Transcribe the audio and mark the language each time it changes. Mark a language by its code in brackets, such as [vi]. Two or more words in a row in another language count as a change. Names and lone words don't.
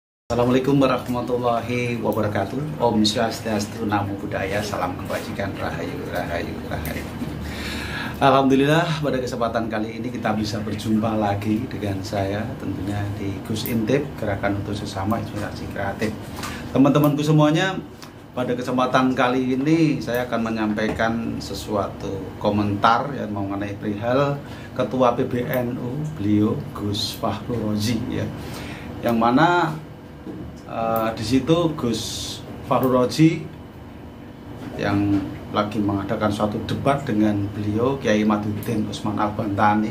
[ar] السلام عليكم ورحمة الله وبركاته. [sa] Om Swastiastu, [pi] Namo Buddhaya, [id] salam kebajikan, [jv] rahayu, rahayu, rahayu. [id] Alhamdulillah, pada kesempatan kali ini kita bisa berjumpa lagi dengan saya, tentunya di Gus Intip, Gerakan untuk Sesama Inspirasi Kreatif. Teman-temanku semuanya, pada kesempatan kali ini saya akan menyampaikan sesuatu komentar yang mengenai perihal Ketua PBNU, beliau Gus Fahru Rozi, ya, yang mana di situ Gus Fahru Rozi yang lagi mengadakan suatu debat dengan beliau Kiai Imaduddin Usman Al-Bantani.